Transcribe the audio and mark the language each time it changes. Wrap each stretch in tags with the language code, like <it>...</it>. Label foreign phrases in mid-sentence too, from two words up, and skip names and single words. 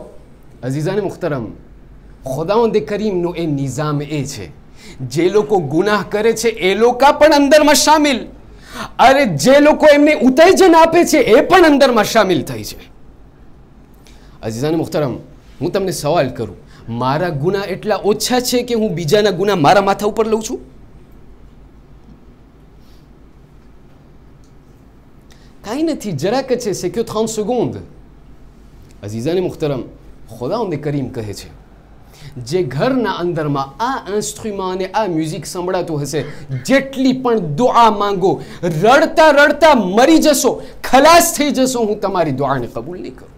<gu>અઝીઝાને મુખ્તરમ, ખુદાવંદ કરીમનો એ નિઝામ એ છે, જે લોકો ગુનાહ કરે છે એ લોકો પણ અંદરમાં શામિલ, અરે જે લોકો એમને ઉત્તેજન આપે છે એ પણ અંદરમાં શામિલ થાય છે. અઝીઝાને મુખ્તરમ, હું તમને સવાલ કરું, મારા ગુનાહ એટલા ઓછા છે કે હું બીજાના ગુનાહ મારા માથા ઉપર લઉં છું? કાંઈ નથી, જરાક છે.</gu> <fr>c'est que 30 secondes.</fr> <gu>અઝીઝાને મુખ્તરમ, ખુદાવંદ કરીમ કહે છે, જે ઘરના અંદરમાં આ ઇન્સ્ટ્રુમેન્ટ અને આ મ્યુઝિક સંભળાતું હશે, જેટલી પણ દુઆ માંગો, રડતા મરી જશો, ખલાસ થઈ જશો, હું તમારી દુઆને કબૂલ નહીં કરું.</gu>